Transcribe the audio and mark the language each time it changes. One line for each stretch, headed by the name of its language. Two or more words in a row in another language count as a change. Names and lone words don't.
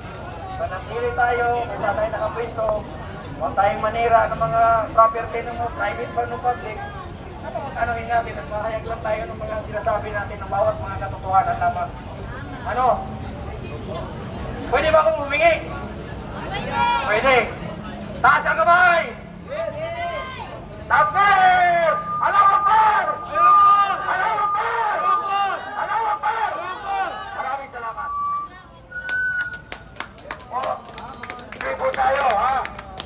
Filipino: Manatili tayo, kung saan tayo nakapwisto. Huwag tayong manira ng mga property ng mga private ba ng public. Anuhin natin, nagmahayag lang tayo ng mga sinasabi natin ng bawat mga katotohanan lamang. Pwede ba akong humingi? Pwede. Taas ang kamay!
Arabic: Takbir! Allahu Akbar! Allahu Akbar! Allahu Akbar!
Filipino: Maraming salamat. Sige po tayo,